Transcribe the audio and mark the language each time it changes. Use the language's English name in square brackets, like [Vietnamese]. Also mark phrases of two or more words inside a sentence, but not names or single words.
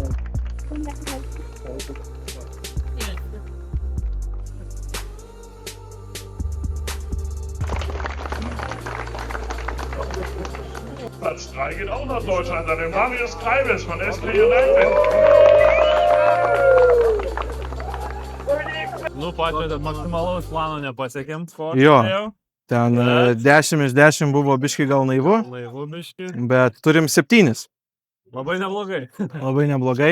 [German] Platz 3 geht auch nach Deutschland, an den Marius Kreibes von SP United. [Lithuanian] Nu, patys maksimalaus plano nepasiekėm. Jo, ten 10 iš 10 buvo biški gal naivu, bet turim 7. Labai neblogai. Labai neblogai.